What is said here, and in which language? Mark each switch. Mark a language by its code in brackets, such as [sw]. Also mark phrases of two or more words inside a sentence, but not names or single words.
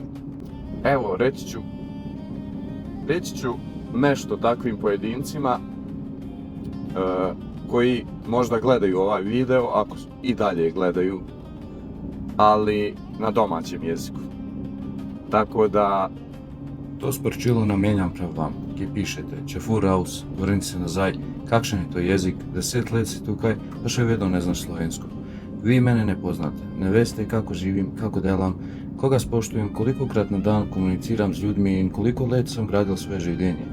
[bs] Evo, reći ću nešto takvim pojedincima koji možda gledaju ovaj video, ako i dalje gledaju, ali na domaćem jeziku. Tako da... [sl] To sporočilo namenjam prav vam, ki pišete, če [de] fur raus, [sl] vrni se nazaj, kakšen je to jezik, 10 let si tukaj, pa še vedno ne znaš slovensko. Vi mene ne poznate, ne veste kako živim, kako delam, koga spoštujem, kolikokrat na dan komuniciram z ljudmi in koliko let sem gradil svoje življenje.